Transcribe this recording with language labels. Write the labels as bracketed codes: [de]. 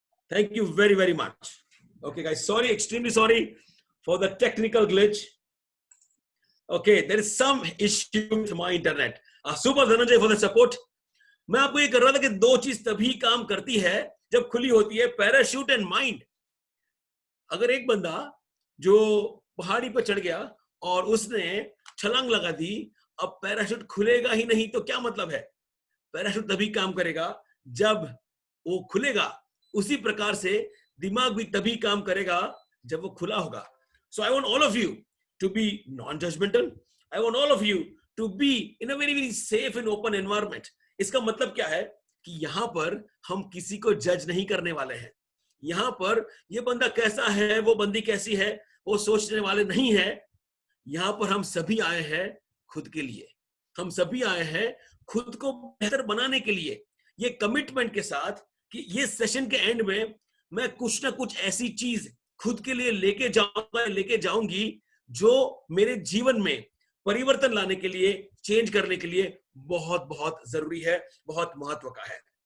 [en] Thank you very very much. Okay, guys. Sorry, extremely sorry for the technical glitch. Okay, there is some issue with my internet. Super, Dhananjay, for the support. [hi] मैं आपको ये कर रहा था कि दो चीज तभी काम करती है जब खुली होती है, पैराशूट एंड माइंड। अगर एक बंदा जो पहाड़ी पर चढ़ गया और उसने छलांग लगा दी, अब पैराशूट खुलेगा ही नहीं तो क्या मतलब है? पैराशूट तभी काम करेगा जब वो खुलेगा। उसी प्रकार से दिमाग भी तभी काम करेगा जब वो खुला होगा। [en] So I want all of you to be non-judgmental. I want all of you to be in a very very safe and open environment. [hi] इसका मतलब क्या है कि यहाँ पर हम किसी को जज नहीं करने वाले हैं। यहाँ पर ये बंदा कैसा है, वो बंदी कैसी है, वो सोचने वाले नहीं है। यहाँ पर हम सभी आए हैं खुद के लिए, हम सभी आए हैं खुद को बेहतर बनाने के लिए, ये कमिटमेंट के साथ कि ये सेशन के एंड में मैं कुछ ना कुछ ऐसी चीज खुद के लिए लेके जाऊंगी जो मेरे जीवन में परिवर्तन लाने के लिए, चेंज करने के लिए बहुत बहुत जरूरी है, बहुत महत्व का है।